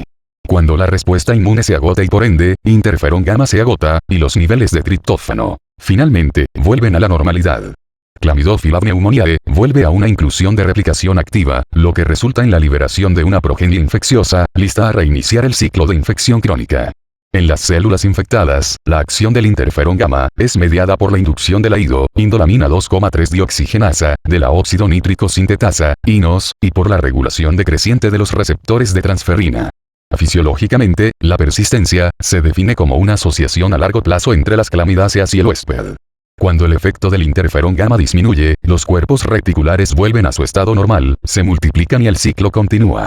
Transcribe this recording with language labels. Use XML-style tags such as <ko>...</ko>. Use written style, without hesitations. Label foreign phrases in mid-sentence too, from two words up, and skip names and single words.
<es>Cuando la respuesta inmune se agota y por ende, interferón gamma se agota, y los niveles de triptófano, finalmente, vuelven a la normalidad. Chlamydophila pneumoniae vuelve a una inclusión de replicación activa, lo que resulta en la liberación de una progenie infecciosa, lista a reiniciar el ciclo de infección crónica. En las células infectadas, la acción del interferón gamma es mediada por la inducción de la indolamina 2,3 dioxigenasa, de la óxido nítrico sintetasa, INOS, y por la regulación decreciente de los receptores de transferrina. Fisiológicamente, la persistencia se define como una asociación a largo plazo entre las clamidáceas y el huésped. Cuando el efecto del interferón gamma disminuye, los cuerpos reticulares vuelven a su estado normal, se multiplican y el ciclo continúa.</es>